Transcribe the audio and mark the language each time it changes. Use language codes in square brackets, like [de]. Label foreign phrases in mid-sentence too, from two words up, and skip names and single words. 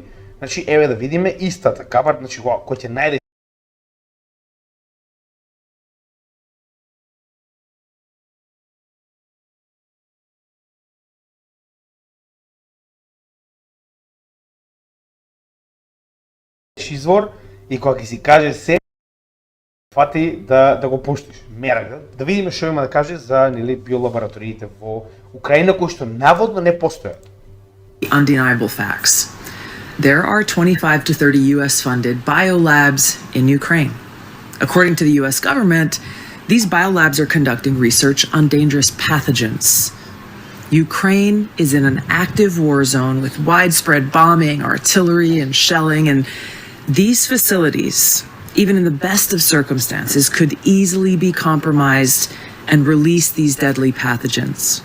[mk] Значи еве да видиме истата кабар, значи кој ќе најде извор и кога ќе си каже се фати да го пуштиш. Мера да видиме што има да каже за нели биолабораториите во Украина кои што наводно не постојат. [en] Undeniable facts. There are 25 to 30 US funded biolabs in Ukraine. According to the US government, these biolabs are conducting research on dangerous pathogens. Ukraine is in an active war zone with widespread bombing, artillery, and shelling, and these facilities, even in the best of circumstances, could easily be compromised and release these deadly pathogens.